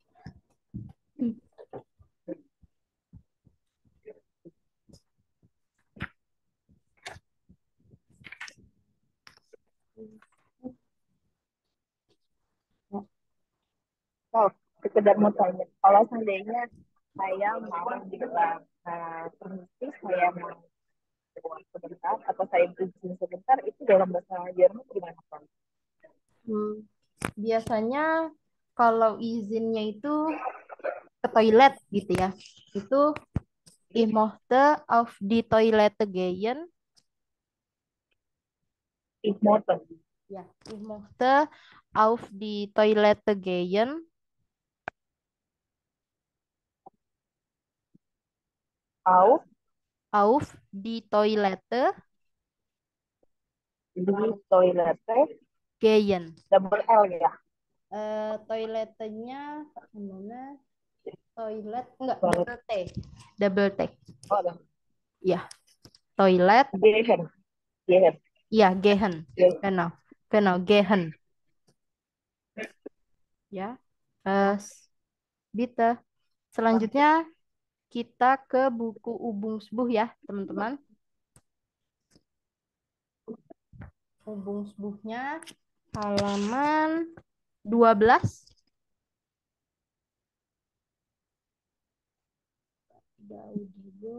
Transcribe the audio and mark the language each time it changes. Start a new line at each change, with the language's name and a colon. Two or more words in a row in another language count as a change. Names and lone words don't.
Indonesian: Oh, sekedar mau tanya, kalau seandainya saya mau bilang permisi, saya mau keluar sebentar, atau saya izin sebentar, itu dalam bahasa Jerman gimana, Pak? Hmm, Biasanya kalau izinnya itu ke toilet gitu ya.
German: Itu ich möchte auf die Toilette gehen. Ignoten. Ja, ich möchte auf die Toilette gehen. Auf Auf die Toilette
Indonesian: di toilet, gehen.
English: double L ya.
Indonesian: Toiletnya mana? Toilet enggak Toilet.
English: double T. Double T.
Indonesian: Oh, ada. Ya, toilet.
German: Gehen. Gehen. Ya, gehen. Gehen. Genau. Genau, gehen. Ya. Bitte.
Indonesian: Selanjutnya kita ke buku Ubungsbuch ya, teman-teman. Ubungsbuchnya halaman 12. Jauh juga.